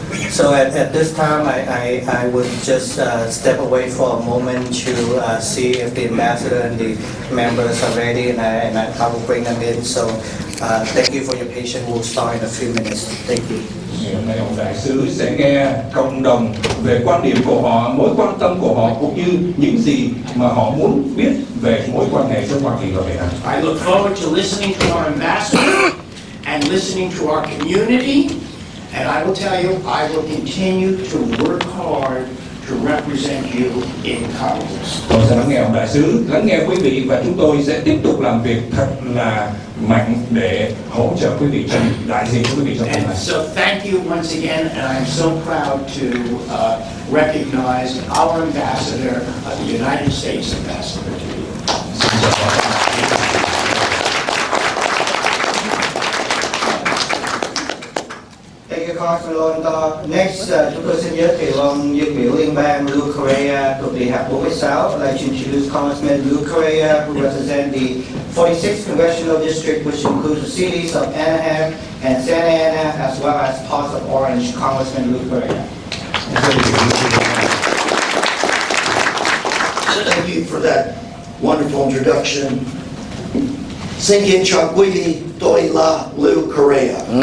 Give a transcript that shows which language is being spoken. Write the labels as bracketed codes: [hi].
[en] So at this time, I would just step away for a moment to see if the ambassador and the members are ready, and I will bring them in. So thank you for your patience. We'll start in a few minutes. Thank you. [vi] Hôm nay ông đại sứ sẽ nghe cộng đồng về quan điểm của họ, mối quan tâm của họ, cũng như những gì mà họ muốn biết về mối quan hệ giữa Hoa Kỳ và Việt Nam. [en] I look forward to listening to our ambassador and listening to our community. And I will tell you, I will continue to work hard to represent you in Congress. [vi] Tôi sẽ lắng nghe ông đại sứ, lắng nghe quý vị, và chúng tôi sẽ tiếp tục làm việc thật là mạnh để hỗ trợ quý vị trong đại diện của quý vị trong tương lai. [en] And so thank you once again, and I'm so proud to recognize our ambassador, the United States ambassador to you. Thank you, Congressman Lowenthal. Next, [vi] chúng tôi xin giới thiệu ông dân biểu liên bang Correa thuộc Địa hạt 46. [en] I'd like to introduce Congressman Correa, who represents the 46th Congressional District, which includes the cities of Anaheim and Santa Ana, as well as parts of Orange. Congressman Correa. Thank you for that wonderful introduction. [vi] Xin kính chào quý vị, tôi là Correa.